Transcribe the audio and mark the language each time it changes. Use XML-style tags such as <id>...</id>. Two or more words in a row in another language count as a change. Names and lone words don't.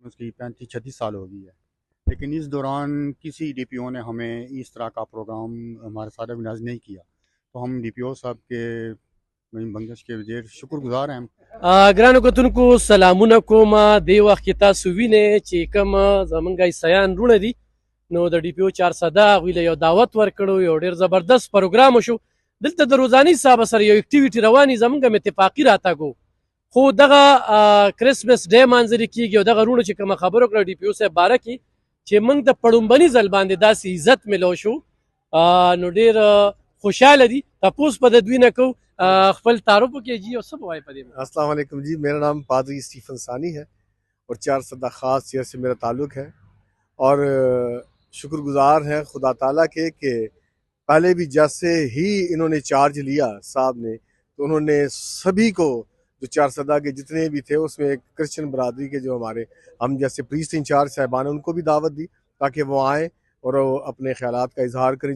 <ur>اس کی 35-36 سال ہو گئی ہے، لیکن اس دوران کسی ڈی پی او نے ہمیں اس طرح کا پروگرام ہمارے ساتھ آرگنائز نہیں کیا. تو ہم ڈی پی او صاحب کے بنگش کے وزیر شکرگزار ہیں ہم.</ur> <ps>ګرانو کتونکو سلامونه کوم دی وخت کې تاسو وینئ چې کوم زمونږ عیسایان وروڼه دي نو د ډي پی او 400 هغوی له یو دعوت ورکړو یو ډېر زبردست پروګرام وشو دلته د روزاني حسابه سره یو اکټیویټي رواني زمونږ هم اتفاقي راتګو خو دغه کرسمس ډے مانځلې کېږي او دغه وروڼو چې کومه خبره وکړه ډي پی او صاحب باره کې چې موږ د پړومبني ځل باندې داسې عزت میلو شو نو ډېر خوشحاله دي تپوس په د دوی نه کوو خپل تعارف وکړئ جی او څه به وایي په دې باندې؟</ps> <ur>السلام علیکم جی، میرا نام پادری سٹیفن سانی ہے اور 400 خاص شہر سے میرا تعلق ہے اور شکرگزار ہیں خدا تعالیٰ کے کہ پہلے بھی جیسے ہی انہوں نے چارج لیا صاحب نے تو انہوں نے سبھی کو جو 400 کے جتنے بھی تھے اس میں ایک کرسچن برادری کے جو ہمارے ہم جیسے پریسٹ انچارج صاحبان ان کو بھی دعوت دی تاکہ وہ آئیں اور اپنے خیالات کا اظہار کریں.</ur>